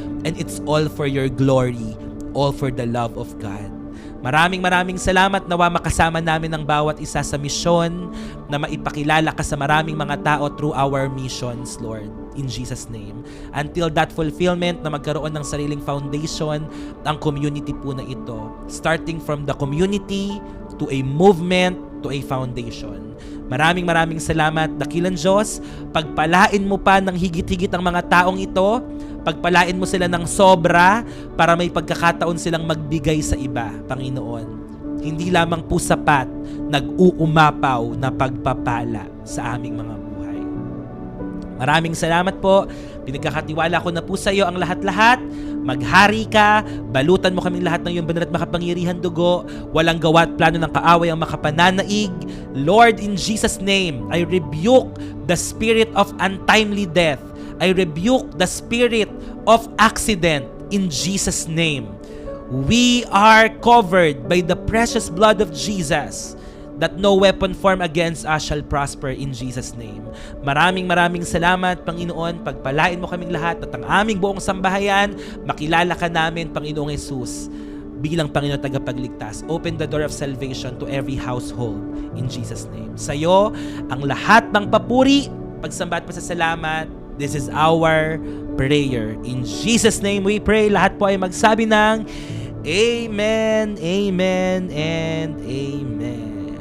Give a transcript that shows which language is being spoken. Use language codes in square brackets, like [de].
[en] And it's all for your glory, all for the love of God. [tl] Maraming salamat, nawa makasama namin ang bawat isa sa misyon na maipakilala ka sa maraming mga tao [en] through our missions, [tl] Lord. [en] In Jesus' name. Until that fulfillment [tl] na magkaroon ng sariling foundation ang community po na ito. [en] Starting from the community to a movement to a foundation. [tl] Maraming salamat, dakilang Diyos. Pagpalain mo pa ng higit-higit ang mga taong ito. Pagpalain mo sila ng sobra para may pagkakataon silang magbigay sa iba, Panginoon. Hindi lamang po sapat, nag-uumapaw na pagpapala sa aming mga buhay. Maraming salamat po. Pinagkakatiwala ko na po sa iyo ang lahat-lahat. Maghari ka, balutan mo kaming lahat ng iyong banal at makapangyarihan dugo. Walang gawa at plano ng kaaway ang makapananaig. [en] Lord, in Jesus' name, I rebuke the spirit of untimely death. I rebuke the spirit of accident in Jesus' name. We are covered by the precious blood of Jesus, that no weapon formed against us shall prosper in Jesus' name. [tl] Maraming salamat, Panginoon. Pagpalain mo kaming lahat at ang aming buong sambahayan, makilala ka namin, Panginoong Jesus, bilang Panginoon tagapagligtas. [en] Open the door of salvation to every household in Jesus' name. [tl] Sa iyo, ang lahat ng papuri, pagsamba at pasasalamat. [en] This is our prayer. In Jesus' name we pray. [tl] Lahat po ay magsabi ng Amen, Amen, and Amen.